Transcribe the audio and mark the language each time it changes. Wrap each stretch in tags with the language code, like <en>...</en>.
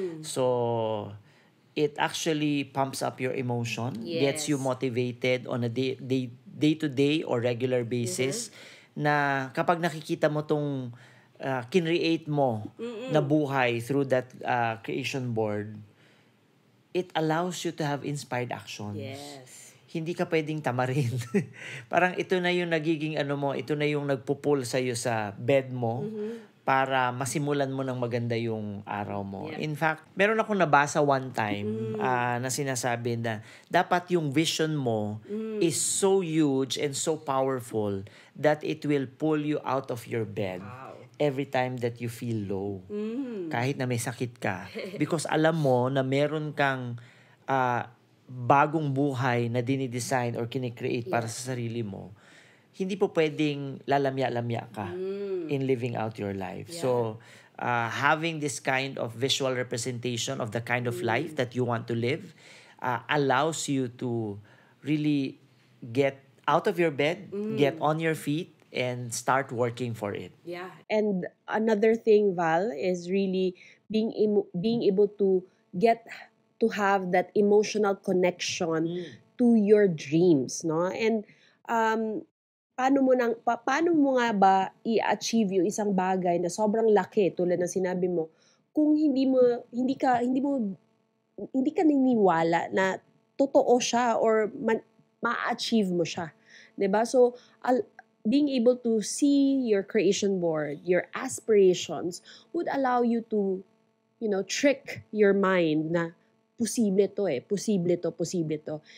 <en>So, it actually pumps up your emotion, gets you motivated on a day-to-day or regular basis,</en> <tl>na kapag nakikita mo tong kinreate mo na buhay</tl> <en>through that creation board, it allows you to have inspired actions. Yes.</en> <tl>Hindi ka pwedeng tamarin. Parang ito na yung nagiging ito na yung nagpupul sa'yo sa bed mo para masimulan mo ng maganda yung araw mo.</tl> <en>In fact,</en> <tl>meron akong nabasa</tl> <en>one time</en> <tl>na sinasabi na</tl> <en>dapat yung vision mo is so huge and so powerful that it will pull you out of your bed every time that you feel low.</en> <tl>Kahit na may sakit ka. Because alam mo na meron kang bagong buhay na dinidesign or kinikreate para sa sarili mo. Hindi po pwedeng lalamya-lamya ka</tl> <en>in living out your life. So, having this kind of visual representation of the kind of life that you want to live allows you to really get out of your bed, get on your feet, and start working for it. Yeah. And another thing, Val, is really being able to get to have that emotional connection to your dreams, no?</en> <tl>And paano mo nga ba i-achieve yung isang bagay na sobrang laki tulad ng sinabi mo kung hindi ka naniniwala na totoo siya or ma-achieve mo siya, 'di ba?</tl> <en>So being able to see your creation board, your aspirations would allow you to, trick your mind</en> <tl>na posible to.</tl>